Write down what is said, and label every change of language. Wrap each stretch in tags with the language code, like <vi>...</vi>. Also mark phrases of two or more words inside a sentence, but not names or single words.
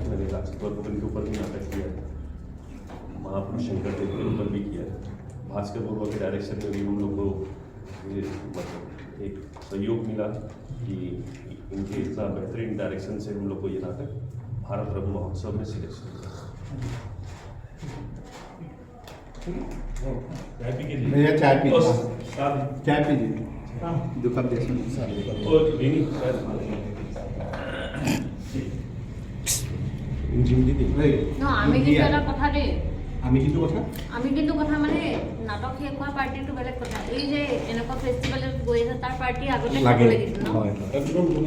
<hi>मैंने राजकुमार के ऊपर भी नाटक किया है, महापुरुष शंकरदेव के ऊपर भी किया है, भास्कर बरुआ के डायरेक्शन में भी हम लोग को मतलब एक सहयोग मिला कि इनके इतना बेहतरीन डायरेक्शन से हम लोग को ये नाटक भारत रत्न महोत्सव में सिलेक्शन हुआ। भैया चाय पी साथ चाय पीजिए दो कप जैसे और लेनी</hi> <as>আমি কিন্তু এটা কথা দেই আমি কিন্তু কথা আমি কিন্তু কথা মানে নাটক শেষ হোৱা পাৰ্টিটো বেলেগ কথা এই যে এনেকুৱা ফেষ্টিভেলত গৈ আছে তাৰ পাৰ্টি আগতে খাব লাগিছিল ন একদম</as>